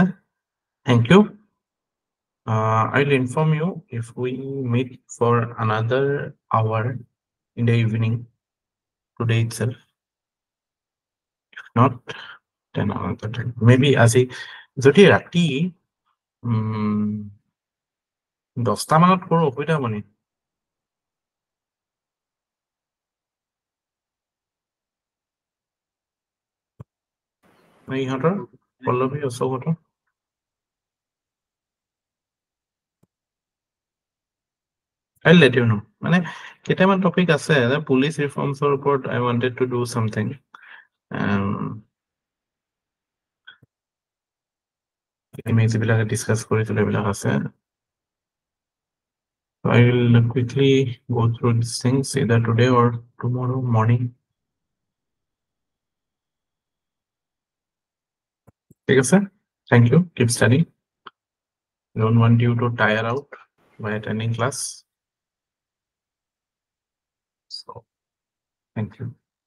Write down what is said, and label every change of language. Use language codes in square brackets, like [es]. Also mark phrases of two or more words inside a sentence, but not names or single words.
[en] Thank you. I'll inform you if we meet for another hour in the evening today itself. If not, then another time. [as] Maybe আজি যদি ৰাতি 10টা মানত কৰো অসুবিধা হ'ব নি ইহঁতৰ পল্লৱী অশোকহঁতৰ [en] I'll let you know. [as] মানে কেইটামান টপিক আছে পুলিচ ৰিফৰ্মছৰ ওপৰত [en] I wanted to do something. Images [as] বিলাকে ডিসকাস কৰিছিল এইবিলাক আছে [en] I will quickly go through these things either today or tomorrow morning. [as] ঠিক আছে [en] thank you keep studying don't want you to tire out by attending class so thank you